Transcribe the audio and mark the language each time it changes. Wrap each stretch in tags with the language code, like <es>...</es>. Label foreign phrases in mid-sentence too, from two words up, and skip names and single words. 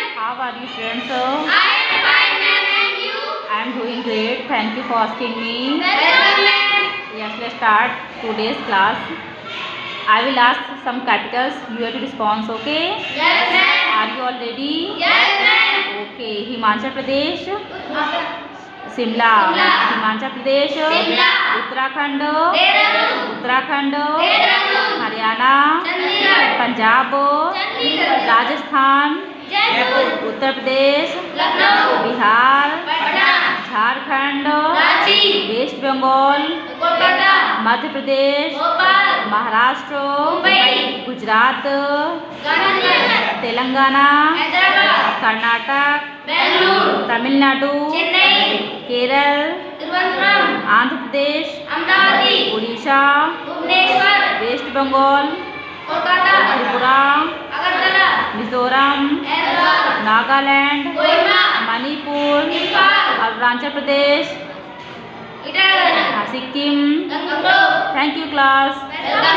<en>How are you, students? I am fine, ma'am, and you? I am doing great. Thank you for asking me. Welcome, ma'am. Yes, let's start today's class. I will ask some capitals. You have to respond. Okay? Yes, ma'am. Are you all ready? Yes, ma'am. Okay. Himachal Pradesh, Shimla. Shimla. Himachal Pradesh, Shimla. Uttarakhand, Dehradun. Uttarakhand, Dehradun. हरियाणा, Chandigarh. पंजाब, Chandigarh. राजस्थान, Jaipur. उत्तर प्रदेश, Lucknow. बिहार, Patna. झारखंड, Ranchi. वेस्ट बंगाल, Kolkata. मध्य प्रदेश, Bhopal. महाराष्ट्र, मुंबई. गुजरात, Ganesh. तेलंगाना, Hyderabad. कर्नाटक, Bangalore. तमिलनाडु, Chennai. केरल, Trivandrum. आंध्र प्रदेश, Ahmedabad. उड़ीसा, Bhubaneswar. वेस्ट बंगाल, Kolkata. त्रिपुरा, Agartala. मिजोरम, Hyderabad. नागालैंड, Kohima. मणिपुर, Nepal. अरुणाचल प्रदेश, Italy. सिक्किम. Gangapur. Thank you, class. Welcome.</en>